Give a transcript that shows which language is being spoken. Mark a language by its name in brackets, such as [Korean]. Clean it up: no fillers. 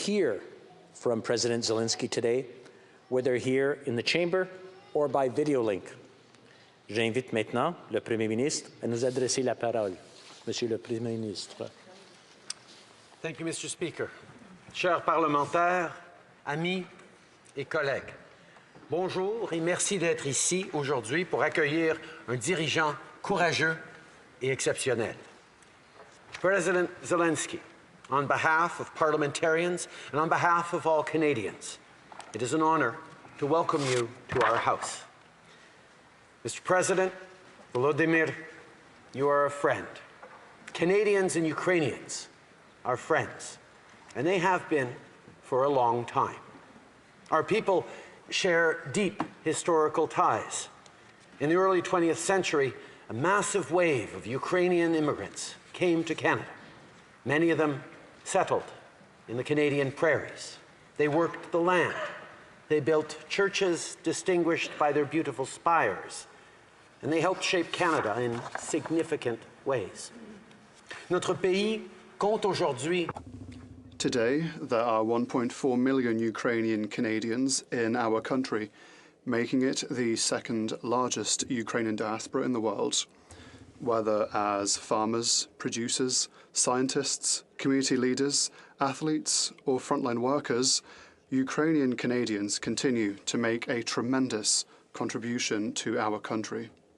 [English] hear from President Zelensky today, whether here in the chamber or by video link. [French] J'invite maintenant le Premier ministre à nous adresser la parole. Monsieur le Premier ministre. [English] Thank you, Mr. Speaker. [French] Chers parlementaires, amis et collègues, bonjour et merci d'être ici aujourd'hui pour accueillir un dirigeant courageux et exceptionnel. [English] President Zelensky, on behalf of parliamentarians and on behalf of all Canadians, it is an honor to welcome you to our House. Mr. President Volodymyr, you are a friend. Canadians and Ukrainians are friends, and they have been for a long time. Our people share deep historical ties. In the early 20th century, a massive wave of Ukrainian immigrants came to Canada. Many of them settled in the Canadian prairies. They worked the land. They built churches distinguished by their beautiful spires, and they helped shape Canada in significant ways. [French] Notre pays compte aujourd'hui. [English] Today, there are 1.4 million Ukrainian Canadians in our country, making it the second largest Ukrainian diaspora in the world. Whether as farmers, producers, scientists, community leaders, athletes, or frontline workers, Ukrainian Canadians continue to make a tremendous contribution to our country.